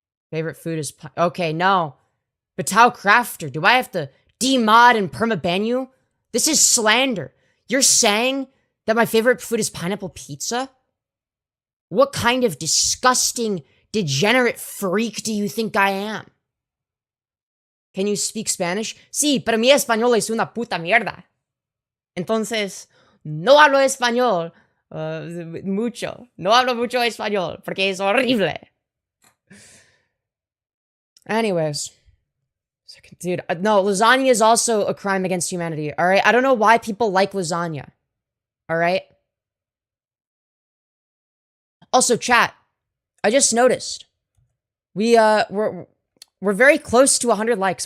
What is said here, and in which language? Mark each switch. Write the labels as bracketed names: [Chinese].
[English] Favorite food is okay, no. Batao Crafter, do I have to demod and permaban you? This is slander. You're saying that my favorite food is pineapple pizza? What kind of disgusting, degenerate freak do you think I am? Can you speak Spanish? [Spanish] Sí, pero mi español es una puta mierda. Entonces, no hablo español mucho. No hablo mucho español porque es horrible. [English] Anyways. Dude, no, lasagna is also a crime against humanity, alright? I don't know why people like lasagna, alright? Also, chat, I just noticed. We're very close to 100 likes.